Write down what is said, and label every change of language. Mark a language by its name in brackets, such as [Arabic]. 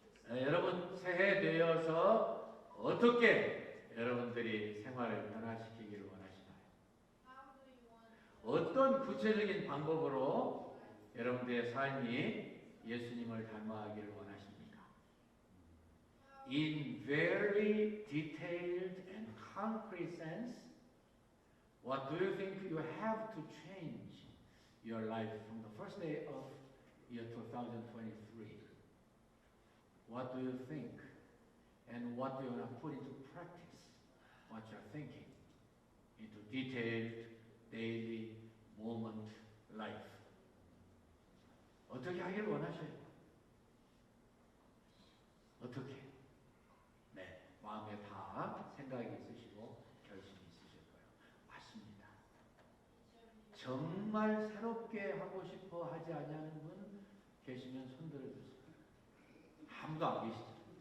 [Korean] 여러분 새해 되어서 어떻게 여러분들이 생활을 변화시키기를 원하시나요? 어떤 구체적인 방법으로 여러분들의 삶이 예수님을 닮아가기를 원하십니까? [English] In very detailed and concrete sense, what do you think you have to change your life from the first day of year 2023? What do you think? And what do you want to put into practice? What you're thinking into detailed daily moment life. [Korean] 어떻게 하기를 원하셔요? 어떻게? 네, 마음에 다 생각이 있으시고 결심이 있으실 거예요. 맞습니다. 정말 새롭게 하고 싶어 하지 않냐는 분 계시면 손 들어주세요. 아무도 안 계시죠?